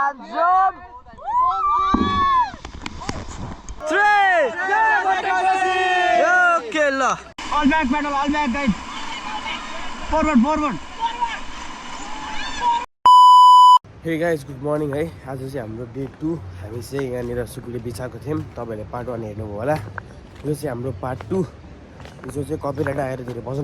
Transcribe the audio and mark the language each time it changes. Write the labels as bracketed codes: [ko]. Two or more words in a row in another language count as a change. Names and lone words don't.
[en] jump! 3! Okay, la. All back, pedal, all back, guys. Forward, forward. Hey guys, good morning [ne] है आज चाहिँ हाम्रो डे 2 हामी चाहिँ यहाँनिर सुकुले बिछाएको थियौँ तपाईहरुले पार्ट 1 हेर्नुभयो होला यो चाहिँ हाम्रो पार्ट 2 जो चाहिँ कपिराइट आएर धेरै बजाउनु